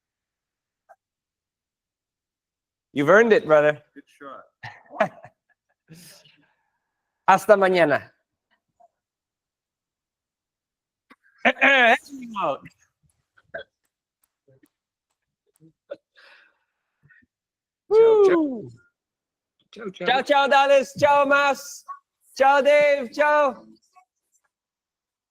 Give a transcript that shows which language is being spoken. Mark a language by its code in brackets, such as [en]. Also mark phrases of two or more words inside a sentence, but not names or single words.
[en] You've earned it, brother. Good shot. [es] Hasta mañana. Woo. [it] Ciao, ciao, Dallas. Ciao, Mas. Ciao, Dave.